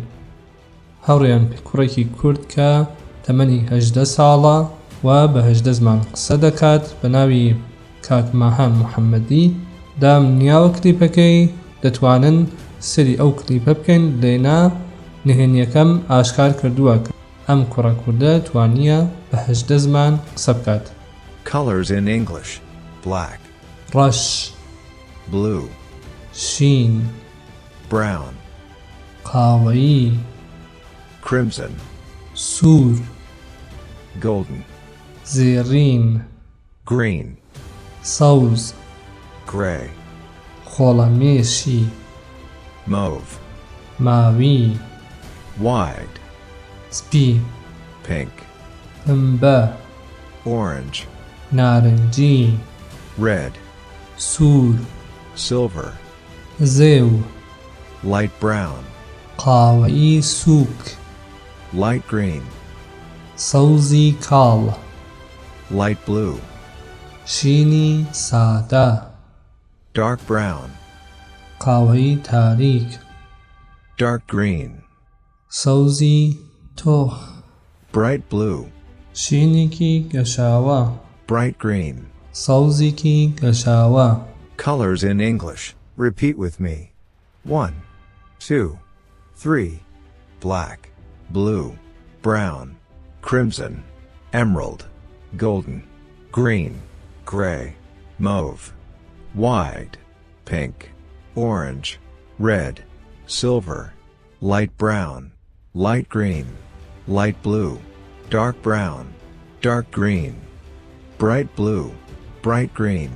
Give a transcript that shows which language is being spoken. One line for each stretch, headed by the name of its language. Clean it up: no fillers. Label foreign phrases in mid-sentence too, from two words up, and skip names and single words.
Central Kurdish: هەوڕێیان کوڕێکی کورد کە تەمەنی 18 ساڵە و بە 18 زمان قسە دەکات بە ناوی کاکماهان محەممەدی دامنیاوە کلیپەکەی دەتوانن سری ئەو کلیپە بکەین لێنا نهێنیەکەم ئاشکار کردووە ئەم کوڕە کوردە توانیە بە 18 زمان قسە بکات.
English: Colors in English: black,
Central Kurdish: ڕەش،
English: blue,
Central Kurdish: شین،
English: brown,
Central Kurdish: قاوەیی،
English: crimson,
Central Kurdish: سوور،
English: golden,
Central Kurdish: زێڕین،
English: green,
Central Kurdish: سەوز،
English: gray,
Central Kurdish: خۆڵەمێشی،
English: mauve,
Central Kurdish: ماوی،
English: wide,
Central Kurdish: سپی،
English: pink,
Central Kurdish: پنبە،
English: orange,
Central Kurdish: نارنجی،
English: red,
Central Kurdish: سوور،
English: silver,
Central Kurdish: زێو،
English: light brown,
Central Kurdish: قاوەیی سووک،
English: light green,
Central Kurdish: سەوزی کاڵ،
English: light blue,
Central Kurdish: شینی سادە،
English: dark brown,
Central Kurdish: قاوەیی تاریک،
English: dark green,
Central Kurdish: سەوزی تۆخ،
English: bright blue,
Central Kurdish: شینێکی گەشاوە،
English: bright green.
Central Kurdish: سەوزێکی گەشاوە.
English: Colors in English. Repeat with me. 1, 2, 3. Black, blue, brown, crimson, emerald, golden, green, gray, mauve, wide, pink, orange, red, silver, light brown, light green, light blue, dark brown, dark green, bright blue, bright green.